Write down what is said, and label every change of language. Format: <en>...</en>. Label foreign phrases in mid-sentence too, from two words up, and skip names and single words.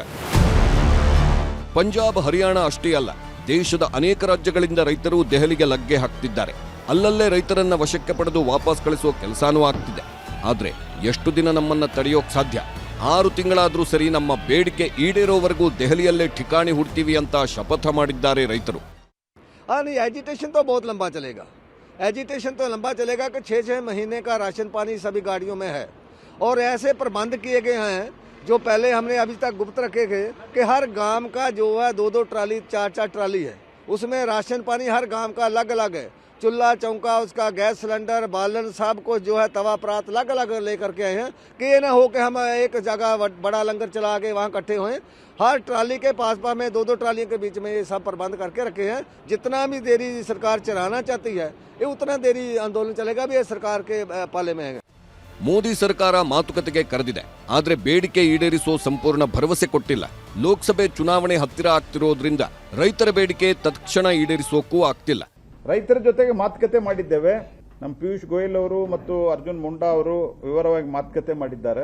<kn>ಪಂಜಾಬ್, ಹರಿಯಾಣ ಅಷ್ಟೇ ಅಲ್ಲ, ದೇಶದ ಅನೇಕ ರಾಜ್ಯಗಳಿಂದ ರೈತರು ದೆಹಲಿಗೆ ಲಗ್ಗೆ ಹಾಕ್ತಿದ್ದಾರೆ. ಅಲ್ಲಲ್ಲೇ ರೈತರನ್ನ ವಶಕ್ಕೆ ಪಡೆದು ವಾಪಸ್ ಕಳಿಸುವ ಕೆಲಸನೂ ಆಗ್ತಿದೆ. ಆದ್ರೆ ಎಷ್ಟು ದಿನ ನಮ್ಮನ್ನ ತಡೆಯೋಕ್ ಸಾಧ್ಯ? 6 ತಿಂಗಳಾದರೂ ಸರಿ ನಮ್ಮ ಬೇಡಿಕೆ ಈಡೇರೋವರೆಗೂ ದೆಹಲಿಯಲ್ಲೇ ಠಿಕಾಣಿ ಹುಡ್ತೀವಿ ಅಂತ ಶಪಥ ಮಾಡಿದ್ದಾರೆ ರೈತರು.</kn> <hi>नहीं, एजिटेशन तो बहुत लंबा चलेगा. एजिटेशन तो लंबा चलेगा कि 6-6 महीने का राशन पानी सभी गाड़ियों में है और ऐसे प्रबंध किए गए हैं जो पहले हमने अभी तक गुप्त रखे थे कि हर गांव का जो है 2-2 ट्राली 4-4 ट्राली है, उसमें राशन पानी हर गांव का अलग अलग है। चूल्हा चौंका, उसका गैस सिलेंडर, बालन, सब कुछ जो है तवा परात अलग अलग लेकर के आए हैं कि ये ना हो कि हम एक जगह बड़ा लंगर चला के वहाँ इकट्ठे हुए। हर ट्राली के पास में 2-2 ट्रालियों के बीच में ये सब प्रबंध करके रखे हैं। जितना भी देरी सरकार चलाना चाहती है ये उतना देरी आंदोलन चलेगा भी, ये सरकार के पाले में है।</hi> <kn>ಮೋದಿ ಸರ್ಕಾರ ಮಾತುಕತೆಗೆ ಕರೆದಿದೆ, ಆದರೆ ಬೇಡಿಕೆ ಈಡೇರಿಸೋ ಸಂಪೂರ್ಣ ಭರವಸೆ ಕೊಟ್ಟಿಲ್ಲ. ಲೋಕಸಭೆ ಚುನಾವಣೆ ಹತ್ತಿರ ಆಗ್ತಿರೋದ್ರಿಂದ ರೈತರ ಬೇಡಿಕೆ ತತ್ಕ್ಷಣ ಈಡೇರಿಸೋಕ್ಕೂ ಆಗ್ತಿಲ್ಲ. ರೈತರ ಜೊತೆಗೆ ಮಾತುಕತೆ ಮಾಡಿದ್ದೇವೆ. ನಮ್ಮ ಪಿಯೂಷ್ ಗೋಯಲ್ ಅವರು ಮತ್ತು ಅರ್ಜುನ್ ಮುಂಡಾ ಅವರು ವಿವರವಾಗಿ ಮಾತುಕತೆ ಮಾಡಿದ್ದಾರೆ.</kn>